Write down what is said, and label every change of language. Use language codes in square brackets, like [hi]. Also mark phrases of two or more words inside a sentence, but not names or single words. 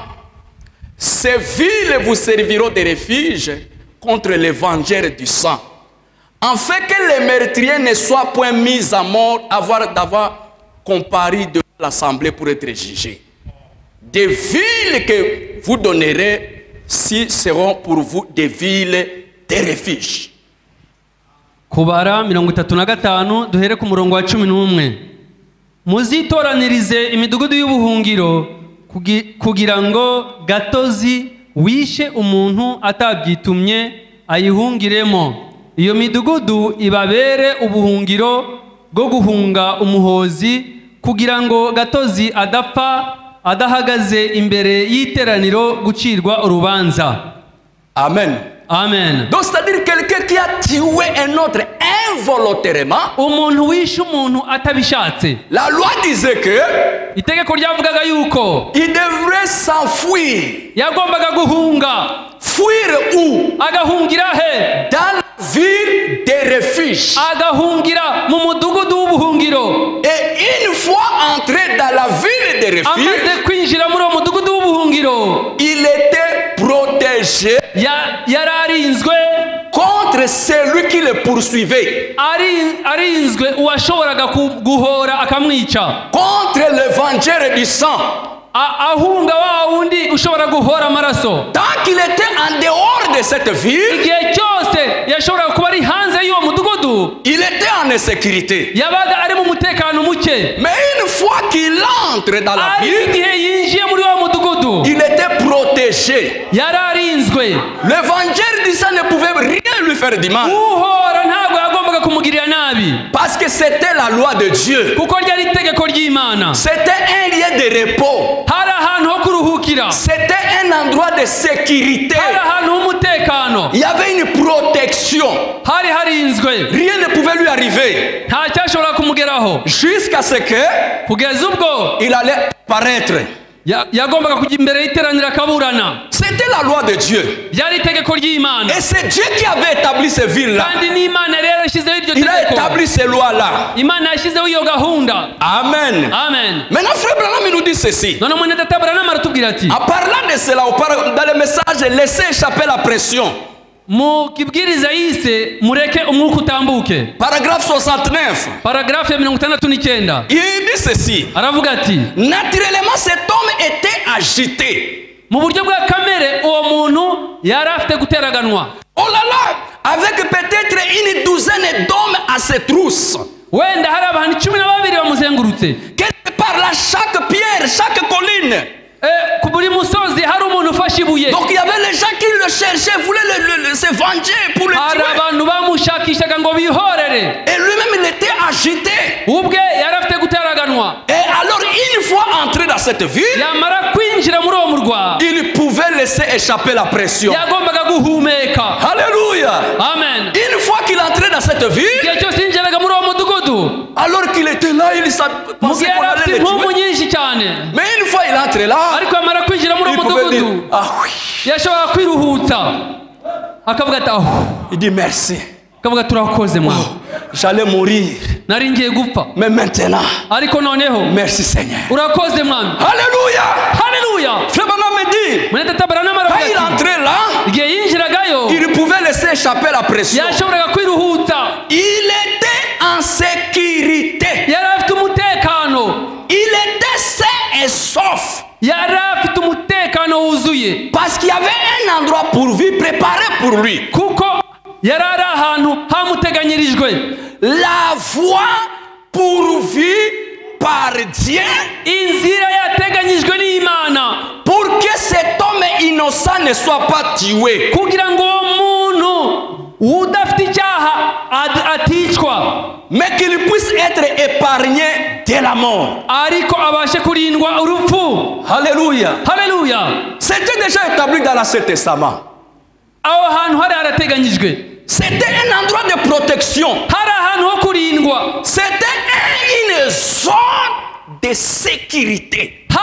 [fr] Ces villes vous serviront de refuge contre les vengeurs du sang, afin que les meurtriers ne soient point mis à mort d'avoir comparu devant l'assemblée pour être jugés. Des villes que vous donnerez seront pour vous des villes de refuge. [rw] Kubara 35 duhere ku murongo wa 11. Muzitoranirize imidugudu y'ubuhungiro kugira ngo gatozi wishe umuntu atabyitumye ayihungiremo. Iyo midugudu ibabere ubuhungiro bwo guhunga umuhozi kugira ngo gatozi adapfa adahagaze imbere y'iteraniro gucirwa urubanza. [fr] Amen. [rw] Amen. [fr] Donc c'est-à-dire quelqu'un qui a tué un autre involontairement. [rw] Umuntu wishe umuntu atabishatse. [fr] La loi disait que [rw] itegeko ryavugaga yuko [fr] il devrait s'enfuir. [rw] Yagombaga guhunga. [fr] Fuir où? [rw] Agahungira he? [fr] Dans la ville de refuge. [rw] Agahungira mu mudugudu w'ubuhungiro. [fr] Et une fois entré dans la ville de refuge, [rw] amaze kwinjira muri uwo mudugudu w'ubuhungiro, [fr] il était protégé [rw] yararinzwe [fr] contre celui qui le poursuivait, [rw] arinzwe uwashoboraga guhora akamwica, [fr] contre le vengeur du sang, [rw] ahunga wa wundi ushobora guhora amaraso. [fr] Tant qu'il était en dehors de cette ville, [rw] igihe cyose yashoboraga kuba ari hanze y'uwo mudugudu, [fr] il était en insécurité. [rw] yabaga ari mu mutekano muke. [fr] Mais une fois qu'il entre dans la ville, [rw] igihe yinjiye muri uwo mudugudu, [fr] il était protégé. [rw] yararinzwe. [fr] Le vengeur du sang ne pouvait rien lui faire du mal, [rw] uhora ntabwo yagombaga kumugirira nabi, [fr] parce que c'était la loi de Dieu. [rw] kuko ryari itegeko ry'Imana. [fr] C'était un lieu de repos. [rw] hari ahantu ho kuruhukira. [fr] C'était un endroit de sécurité. [rw] hari ahantu h'umutekano. [fr] Il y avait une protection. [rw] hari harinzwe. [fr] Rien ne pouvait lui arriver. [rw] nta cyashobora kumugeraho. [fr] Jusqu'à ce que [rw] kugeza ubwo [fr] il allait paraître. [rw] yagombaga kujya imbere y'iteraniro akaburana. [fr] C'était la loi de Dieu. [rw] ryari itegeko ry'Imana. [fr] Et c'est Dieu qui avait établi ces villes-là. [rw] kandi n'Imana yari yarashyizeho iryo [fr] Il a [rw] tegeko. [fr] établi ces lois-là. [rw] Imana yashyizeho iyo gahunda. [fr] Amen. [rw] Amen. [fr] Maintenant, frère Branham nous dit ceci. [rw] none mwene data Branham aratubwira ati, [fr] En parlant de cela, dans le message, laissez échapper la pression. [rw] mu kibwiriza yise mureke umwuka utambuke. [fr] Paragraphe 69. [rw] paragrafe ya 69. [fr] Il dit ceci. [rw] aravuga ati, [fr] naturellement, cet homme était agité. [rw] mu buryo bwa kamere uwo muntu yari afite guteraganwa. [fr] Oh là là, avec peut-être une douzaine d'hommes à ses trousses. [rw] wenda hari abantu 12 bamuzengurutse. [fr] Quelque part là, chaque pierre, chaque colline. [rw] ku buri musozi hari umuntu ufashe ibuye. [fr] Donc il y avait les gens qui le cherchaient, voulaient se venger pour le [rw] hari [fr] tuer. [rw] abantu bamushakishaga ngo bihorere. [fr] Et lui-même il était agité. [rw] ubwe yari afite guteraganwa. [fr] Et alors une fois entré dans cette ville, [rw] yamara kwinjira muri uwo murwa, [fr] il pouvait laisser échapper la pression. [rw] yagombaga guhumeka. [fr] Alléluia. [rw] Amen. [fr] Une fois qu'il entrait dans cette ville, [rw] igihe cyose yinjiraga muri uwo mudugudu, [fr] alors qu'il était là, il pensait qu'on allait [rw] afite [fr] le [rw] impumbu [fr] tuer. [rw] nyinshi cyane. [fr] Mais une fois il entre là, [rw] ariko yamara kwinjira muri [fr] il [rw] uwo [fr] pouvait dire, [rw] mudugudu, [fr] ah oui. [rw] yashobora kwiruhutsa akavuga ati aho. [fr] Il dit merci. [rw] akavuga turakoze mwana. [fr] J'allais mourir. [rw] nari ngiye gupfa. [fr] Mais maintenant, [rw] ariko noneho [fr] merci Seigneur. [rw] urakoze mwana. [fr] Alléluia. [rw] Haleluya. [fr] Frère Branham me dit, [rw] mwene data Branham [fr] quand [rw] aravuga [fr] il [rw] ati, [fr] entrait là, [rw] igihe yinjiragayo [fr] il pouvait laisser échapper la pression. [rw] yashoboraga kwiruhutsa. [fr] Il était en sécurité. [rw] yari afite umutekano. [fr] Il était sain et sauf. [rw] yari afite umutekano wuzuye. [fr] Parce qu'il y avait un endroit pour lui, préparé pour lui. [rw] kuko yari ari ahantu hamuteganyirijwe. [fr] La voie pourvue par Dieu, [rw] inzira yateganyijwe n'Imana, [fr] pour que cet homme innocent ne soit pas tué. [rw] kugira ngo uwo muntu udafite icyaha aticwa. [fr] mais qu'il puisse être épargné de la mort. Alléluia. Alléluia. C'était déjà établi dans l'Ancien Testament. C'était un endroit de protection. C'était une zone de sécurité.